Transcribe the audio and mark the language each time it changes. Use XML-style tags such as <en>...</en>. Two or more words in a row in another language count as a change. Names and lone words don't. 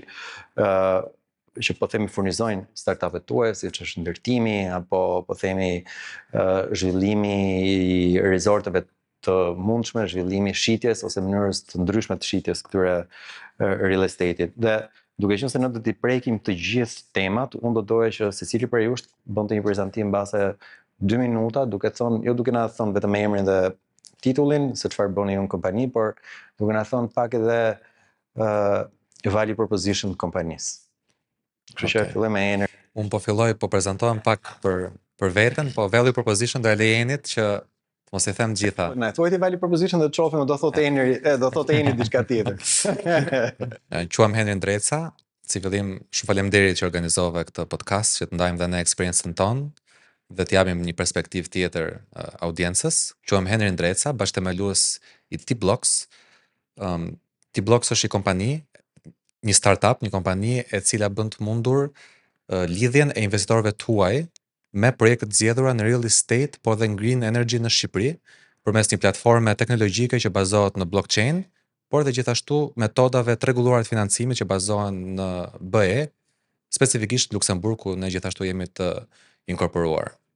<sq>që po themi furnizojnë startupet tuaj, siç është ndërtimi apo po themi zhvillimi i resorteve të mundshme, zhvillimi i shitjes ose mënyrës të ndryshme të shitjes këtyre</sq> <en>real estate-it.</en> <sq>Dhe duke qenë se ne do t'i prekim të gjithë temat, unë do doja që secili prej jush bënte një prezantim mbase 2 minuta, duke na thënë vetëm emrin dhe titullin, se çfarë bëni ju në kompani, por duke na thënë pak edhe</sq> <en>value proposition</en> <sq>të kompanisë. Kështu që filloj me Enin. Unë po filloj, po prezantohem pak për veten, po</sq> <en>value proposition</en> <sq>do e lej Enit që mos i them gjitha. Ne thuajti</sq> <en>value proposition</en> <sq>dhe të shohim do thotë Eni diçka tjetër. Quam Henri Ndreca, si fillim shumë faleminderit që organizove këtë podcast, që të ndajmë dhe ne eksperiencën tonë dhe të japim një perspektivë tjetër audiencës. Quam Henri Ndreca, bashkëthemelues i T-Blocks. T-Blocks është një startup, një kompani e cila bën të mundur lidhjen e investitorëve tuaj me projekte të zgjedhura në</sq> <en>real estate,</en> <sq>por dhe në</sq> <en>green energy</en> <sq>në Shqipëri, përmes një platforme teknologjike që bazohet në blockchain, por dhe gjithashtu metodave të rregulluara të financimit që bazohen në BE, specifikisht Luksemburg, ku ne gjithashtu jemi të inkorporuar.</sq>